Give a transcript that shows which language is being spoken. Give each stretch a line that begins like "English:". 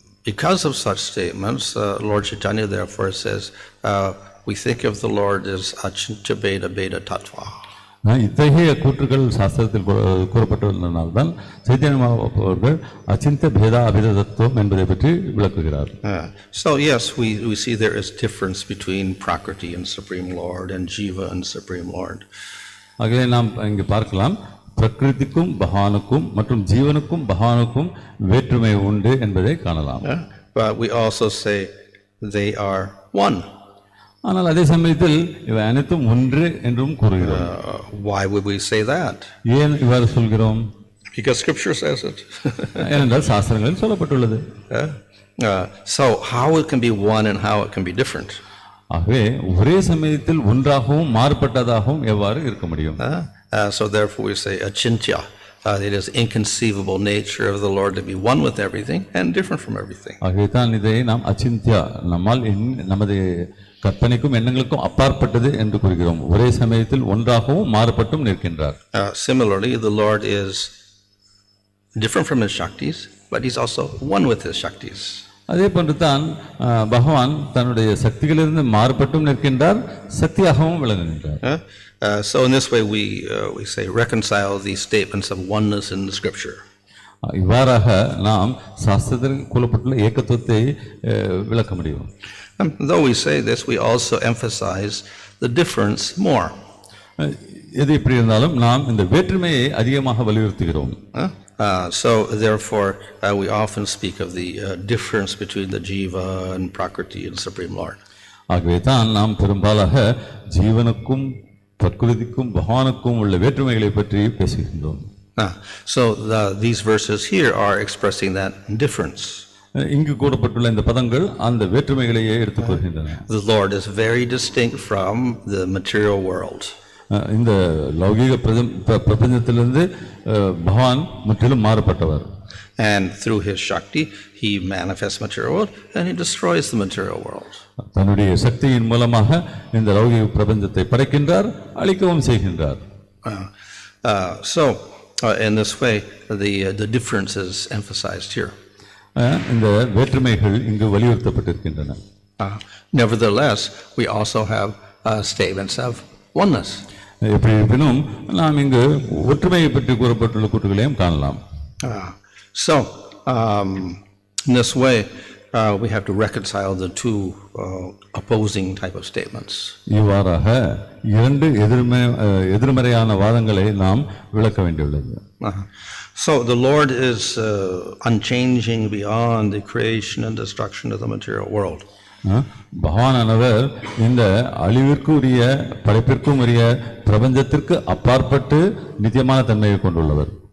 English: Because of such statements, Lord Chaitanya therefore says we think of the Lord as achintya beda beda tattva.
Tamil: இத்தகைய கூற்றுகள் சாஸ்திரத்தில் கூறப்பட்டுள்ளதனால்தான் சைத்தன்ய அவர்கள் அச்சிந்த பேதா அபித தத்துவம் என்பதை பற்றி விளக்குகிறார்.
English: So yes, we see there is difference between prakriti and Supreme Lord and jiva and Supreme Lord.
Tamil: ஆகவே நாம் இங்கு பார்க்கலாம் பிரகிருதிக்கும் பகவானுக்கும் மற்றும் ஜீவனுக்கும் பகவானுக்கும் வேற்றுமை உண்டு என்பதை காணலாம்.
English: But we also say they are one.
Tamil: ஆனால் அதே சமயத்தில் இவை அனைத்தும் ஒன்று என்றும் கூறுகிறோம்.
English: Why would we say that?
Tamil: ஏன் இவ்வாறு சொல்கிறோம்?
English: Because scripture says it.
Tamil: ஏனென்றால் சாஸ்திரங்களில் சொல்லப்பட்டுள்ளது.
English: So how it can be one and how it can be different?
Tamil: ஆகவே ஒரே சமயத்தில் ஒன்றாகவும் மாறுபட்டதாகவும் எவ்வாறு இருக்க முடியும்?
English: So therefore we say achintya. It is inconceivable nature of the Lord to be one with everything and different from everything.
Tamil: ஆகவே தான் இதை நாம் அச்சிந்தியா, நம்மால் நமது கற்பனைக்கும் எண்ணங்களுக்கும் அப்பாற்பட்டது என்று கூறுகிறோம். ஒரே சமயத்தில் ஒன்றாகவும் மாறுபட்டும் நிற்கின்றார்.
English: Similarly, the Lord is different from his shaktis, but he's also one with his shaktis.
Tamil: அதே போன்று தான் பகவான் தன்னுடைய சக்திகளிலிருந்து மாறுபட்டும் நிற்கின்றார், சக்தியாகவும் விளங்குகின்றார்.
English: So in this way we say reconcile these statements of oneness in the scripture.
Tamil: இவ்வாறாக நாம் சாஸ்திரத்தில் கூறப்பட்டுள்ள ஏகத்துவத்தை விளக்க முடியும்.
English: Though we say this, we also emphasize the difference more.
Tamil: எது எப்படி இருந்தாலும் நாம் இந்த வேற்றுமையை அதிகமாக வலியுறுத்துகிறோம்.
English: So therefore we often speak of the difference between the jiva and prakriti and Supreme Lord.
Tamil: ஆகவே தான் நாம் பெரும்பாலாக ஜீவனுக்கும் பிரகிருதிக்கும் பகவானுக்கும் உள்ள வேற்றுமைகளை பற்றி பேசுகின்றோம்.
English: So these verses here are expressing that difference.
Tamil: இங்கு கூறப்பட்டுள்ள இந்த பதங்கள் அந்த வேற்றுமைகளையே எடுத்துக்கொள்கின்றன.
English: The Lord is very distinct from the material world.
Tamil: இந்த லௌகிக பிரபஞ்சத்திலிருந்து பகவான் முற்றிலும் மாறுபட்டவர்.
English: And through his shakti he manifests material world and he destroys the material world.
Tamil: தன்னுடைய சக்தியின் மூலமாக இந்த லௌகிக பிரபஞ்சத்தை படைக்கின்றார், அழிக்கவும் செய்கின்றார்.
English: So in this way the difference is emphasized here.
Tamil: இந்த வேற்றுமைகள் இங்கு வலியுறுத்தப்பட்டிருக்கின்றன.
English: Nevertheless we also have statements of oneness.
Tamil: எப்படி இருப்பினும் நாம் இங்கு ஒற்றுமையை பற்றி கூறப்பட்டுள்ள கூற்றுகளையும் காணலாம்.
English: So in this way we have to reconcile the two opposing type of statements.
Tamil: இவ்வாறாக இரண்டு எதிர்மறையான வாதங்களை நாம் விளக்க வேண்டியுள்ளது.
English: So the Lord is unchanging beyond the creation and destruction of the material world.
Tamil: பகவானவர் இந்த அழிவிற்குரிய படைப்பிற்கும் உரிய பிரபஞ்சத்திற்கு அப்பாற்பட்டு நித்தியமான தன்மையை கொண்டுள்ளவர்.